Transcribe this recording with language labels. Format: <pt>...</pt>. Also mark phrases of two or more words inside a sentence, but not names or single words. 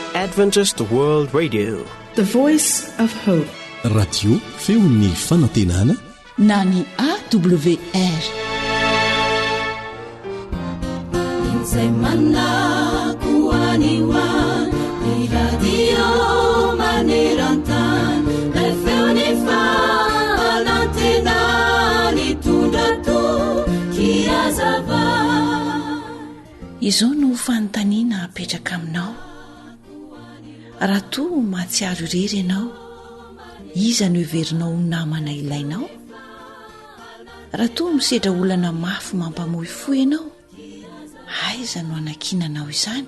<en>Adventist World Radio, the voice of hope.</en> <mg>Radio feon'ny fanantenana na ny AWR. Insemana kuaniwa iradio manerantan efeoni fanantena ni tundato kiazava. Izao no fanontaniana apetraka aminao. Raha toa mahatsiaro irery ianao, iza no heverinao namana ilainao? Raha toa misedra olana mafy mampamoifoy ianao, aiza no anakinanao izany?</mg>